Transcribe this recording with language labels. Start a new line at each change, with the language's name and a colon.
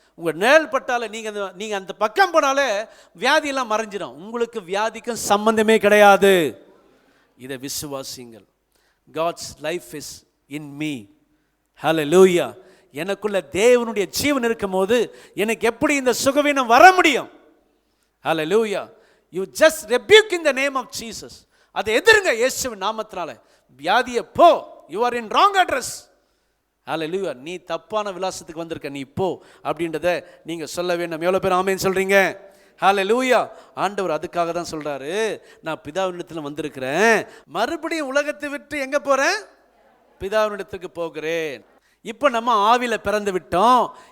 Tamil: உங்கள் நிழல் பட்டாலே நீங்கள் அந்த பக்கம் போனாலே வியாதியெல்லாம் மறைஞ்சிடும். உங்களுக்கு வியாதிக்கும் சம்பந்தமே கிடையாது. இதை விசுவாசிங்கள்.
English: God's life is in me. Hallelujah.
Tamil: எனக்குள்ள தேவனுடைய ஜீவன் இருக்கும் போது எனக்கு எப்படி இந்த சுகவீனம் வர முடியும்? Hallelujah.
English: You just rebuke in the name of Jesus.
Tamil: அதை எதிருங்க இயேசுவின் நாமத்தினால. வியாதியை போ.
English: You are in wrong address. Hallelujah.
Tamil: நீ தப்பான விலாசத்துக்கு வந்திருக்க, நீ போ அப்படின்றத நீங்க சொல்ல வேண்டும். எவ்வளவு பேர் ஆமென் சொல்றீங்க? ஹல்லேலூயா. ஆண்டவர் அதுக்காக தான் சொல்றாரு, நான் பிதாவினிடத்தில் வந்திருக்கிறேன், மறுபடியும் உலகத்தை விட்டு எங்க போறேன்? பிதாவினிடத்துக்கு போகிறேன். இப்போ நம்ம ஆவியில பிறந்து விட்டோம்.